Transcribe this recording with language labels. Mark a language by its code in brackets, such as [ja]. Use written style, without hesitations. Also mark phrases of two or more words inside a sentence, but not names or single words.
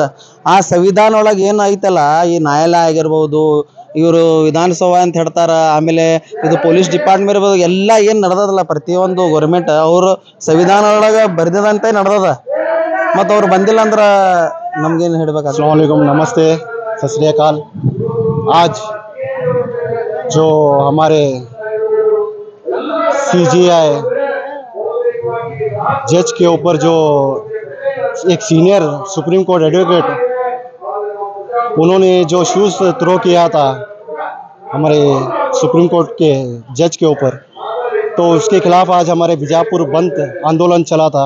[kn] ಆ ಸಂವಿಧಾನ ಒಳಗೆ ಏನು ಐತಲ್ಲ, ಈ ನ್ಯಾಯಾಲಯ ಆಗಿರ್ಬೋದು, ಇವರು ವಿಧಾನಸಭಾ ಅಂತ ಹೇಳ್ತಾರ, ಆಮೇಲೆ ಇದು [en] police department [kn] ಇರ್ಬೋದು, ಎಲ್ಲ ಏನು ನಡೆದದಲ್ಲ ಪ್ರತಿಯೊಂದು ಗೌರ್ಮೆಂಟ್ ಅವರು ಸಂವಿಧಾನ ಒಳಗೆ ಬರೆದಿದಂತೆ ನಡೆದದ. ಮತ್ತು ಅವ್ರು ಬಂದಿಲ್ಲ ಅಂದ್ರೆ ನಮ್ಗೇನು ಹೇಳ್ಬೇಕಾಗ್ತದೆ. [ar] السلام عليكم, [hi] नमस्ते, [pa] ਸਤ ਸ੍ਰੀ ਅਕਾਲ। [hi] आज जो हमारे सीजीआई जज के ऊपर जो एक [en] senior Supreme Court advocate [hi] उन्होंने जो [en] shoes throw [hi] किया था हमारे सुप्रीम कोर्ट के जज के ऊपर, तो उसके खिलाफ आज हमारे बीजापुर बंद आंदोलन चला था।